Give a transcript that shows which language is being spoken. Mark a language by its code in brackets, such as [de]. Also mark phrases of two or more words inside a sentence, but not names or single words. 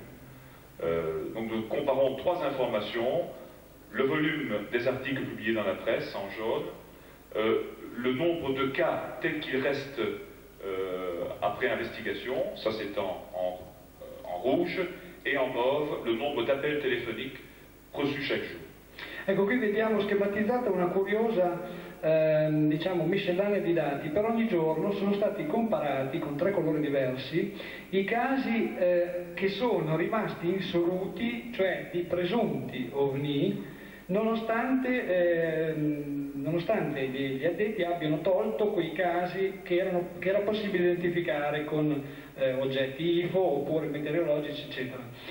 [fr] Donc nous comparons trois informations: le volume des articles publiés dans la presse en jaune, le nombre de cas tels qu'ils restent après investigation, ça c'est en rouge, et en mauve le nombre d'appels téléphoniques reçus chaque jour. [it] Ecco, qui vediamo schematizzata una curiosa diciamo, miscellanea di dati. Per ogni giorno sono stati comparati con 3 colori diversi i casi che sono rimasti insoluti, cioè di presunti ovni, nonostante gli addetti abbiano tolto quei casi che era possibile identificare con oggetti IFO oppure meteorologici, eccetera.